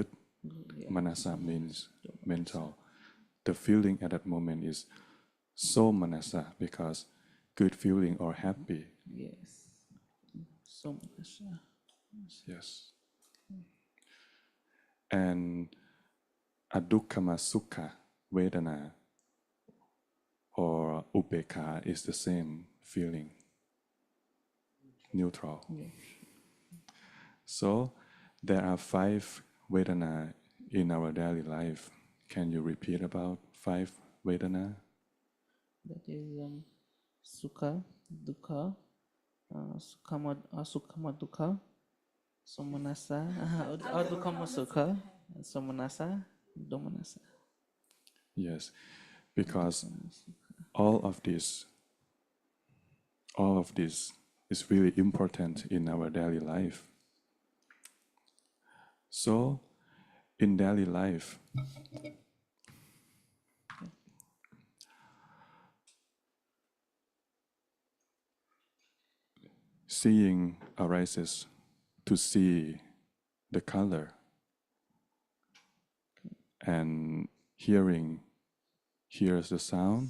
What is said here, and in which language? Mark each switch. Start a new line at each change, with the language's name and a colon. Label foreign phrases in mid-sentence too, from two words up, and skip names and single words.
English: Yeah. manasa means mental. The feeling at that moment is so manasa because good feeling or happy. Yes. So Manasa. Yes. And
Pali: adukkama sukha vedana
English: or upekha is the same feeling, neutral. Yeah. So there are 5 vedana in our daily life. Can you repeat about 5 vedana? That is
Pali: Sukha, Dukkha, Sukhama Dukkha, Somanasa, or Dukkhama Sukha, Somanasa, Domanasa.
English: Yes, because all of this is really important in our daily life. So in daily life, seeing arises to see the color, and hearing hears the sound,